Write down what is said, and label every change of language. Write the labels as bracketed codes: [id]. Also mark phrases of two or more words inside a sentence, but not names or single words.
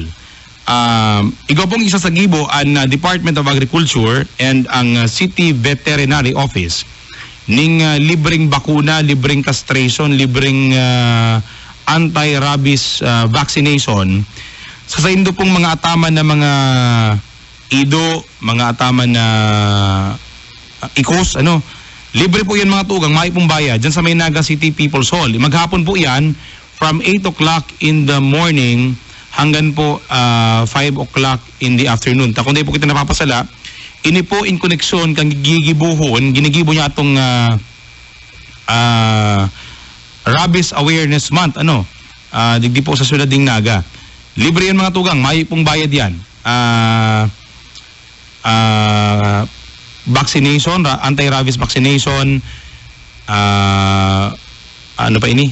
[bik] ikaw pong isa sa gibo ang Department of Agriculture and ang City Veterinary Office ning libreng bakuna, libreng castration, libreng [en] anti-rabies vaccination [bik] sa indo pong mga ataman na mga ido, mga ataman na ikos, ano, libre po yan mga tugang, may pong bayad dyan sa Maynaga City People's Hall. Maghapon po yan [en] from 8 o'clock in the morning [bik] hanggang po [en] 5 o'clock in the afternoon. [bik] Ta kung di po kita napapasala, ini po in koneksyon kang gigibuhon, ginigibo niya itong Rabies Awareness Month, ano, digdi po sa Ciudad ding Naga. Libre yan mga tugang, may pong bayad yan. Vaccination, [en] anti-rabies vaccination, [bik] ano pa ini?